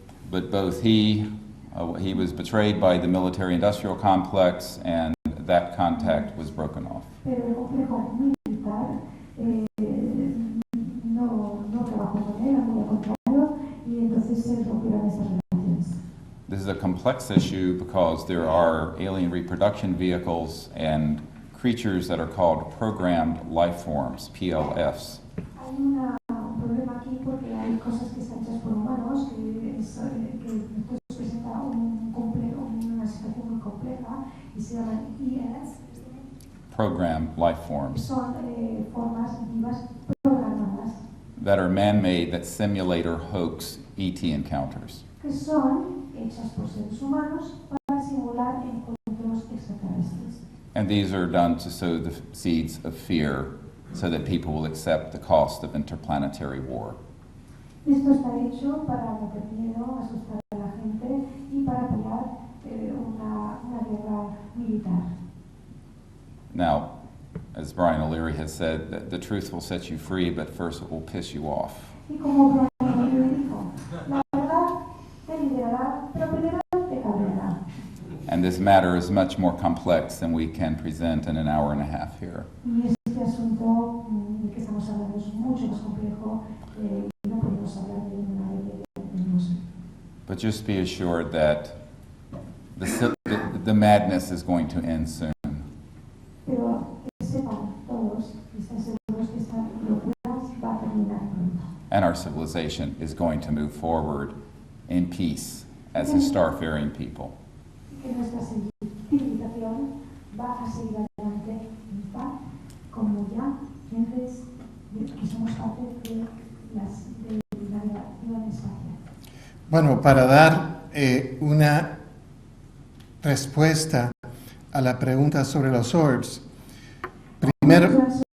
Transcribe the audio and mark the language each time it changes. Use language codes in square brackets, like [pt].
[en] But both he was betrayed by the military-industrial complex, and that contact was broken off. [es] Pero el complejo militar no trabajó con él, muy al contrario, y entonces se rompieron esas relaciones. [en] This is a complex issue because there are alien reproduction vehicles and creatures that are called programmed life forms, PLFs. [es] Hay un problema aquí porque hay cosas que están hechas por humanos que después presenta una situación muy compleja y se llaman ES. [en] Programmed life forms. [es] Son formas vivas programadas. [en] That are man-made that simulate or hoax ET encounters. [es] Que son hechas por seres humanos para simular encuentros extraterrestres. [en] And these are done to sow the seeds of fear so that people will accept the cost of interplanetary war. [es] Esto está hecho para meter miedo, asustar a la gente y para apoyar una guerra militar. [en] Now, as Brian O'Leary has said, the truth will set you free, but first it will piss you off. [es] Y como Brian O'Leary dijo, la verdad te liberará, pero primero te cabreará. [en] And this matter is much more complex than we can present in an hour and a half here. [es] Y este asunto del que estamos hablando es mucho más complejo y no podemos hablar de una de. [en] But just be assured that the madness is going to end soon. [es] Pero que sepan todos, y estén seguros que esta locura va a terminar pronto. [en] And our civilization is going to move forward in peace as a starfaring people. [es] Que nuestra civilización va a seguir adelante en paz, como ya gentes que somos parte de la navegación espacial. Bueno, para dar una respuesta a la pregunta sobre los orbs, primero